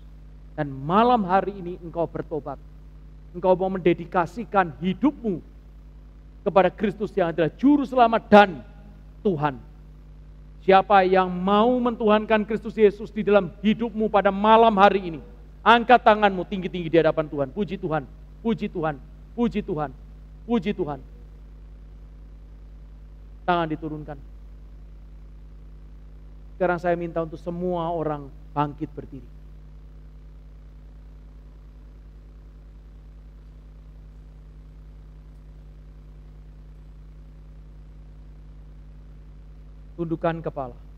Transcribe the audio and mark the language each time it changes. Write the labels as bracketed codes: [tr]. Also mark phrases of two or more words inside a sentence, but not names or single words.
[id] Dan malam hari ini engkau bertobat. Engkau mau mendedikasikan hidupmu kepada Kristus yang adalah Juru Selamat dan Tuhan. Siapa yang mau mentuhankan Kristus Yesus di dalam hidupmu pada malam hari ini? Angkat tanganmu tinggi-tinggi di hadapan Tuhan. Puji Tuhan, puji Tuhan, puji Tuhan, puji Tuhan. Tangan diturunkan. Sekarang saya minta untuk semua orang bangkit berdiri. Tundukkan kepala.